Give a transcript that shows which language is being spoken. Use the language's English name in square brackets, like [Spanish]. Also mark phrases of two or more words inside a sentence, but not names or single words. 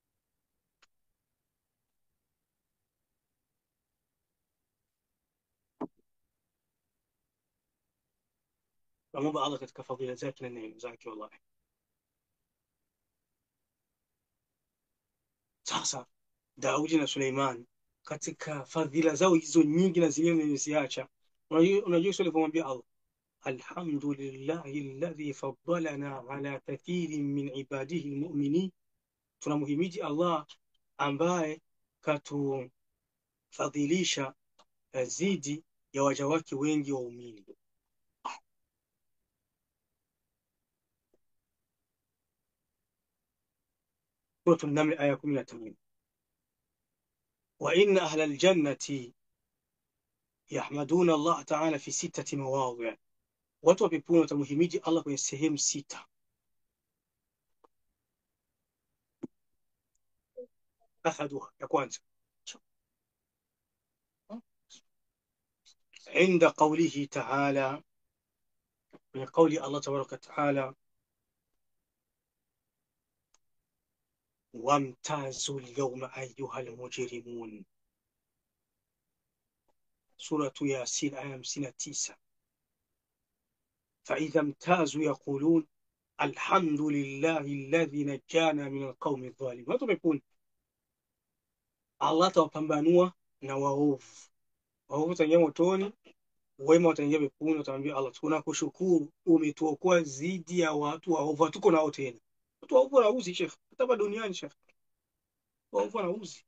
[Swahili] Naomba Allah katika fadhila zake na neema zake. Wallahi, sasa Daudi na Suleiman katika fadhila zao hizo nyingi na zingine niliziacha, unajua swali kumwambia Allah, [Arabic] الحمد لله الذي فضلنا على كثير من عباده المؤمنين, [Swahili] tunamhimidi Allah ambaye katufadhilisha zidi ya waja wake wengi waumini. Sura An-Naml aya 18, [Arabic] وإن أهل الجنة يحمدون الله تعالى في 6 مواضع', [Swahili] watu wa peponi watamhimidi Allah kwenye sehemu 6. Ahaduha, ya kwanza, [Arabic] عند قوله تعالى، من قول الله تبارك وتعالى وامتازوا اليوم أيها المجرمون، سورة ياسين آية 59. فإذا امتازوا يقولون الحمد لله الذي نجانا من القوم الظالمين. [Swahili] watu wameponi, Allah atawapambanua na waovu. Waovu wataingia motoni wema wataingia peponi, watamwambia Allah, tunakushukuru umetuokoa dhidi ya watu waovu. Hatuko nao tena. Watu waovu wanauzi shekh, hata hapa duniani shekh, waovu wanauzi.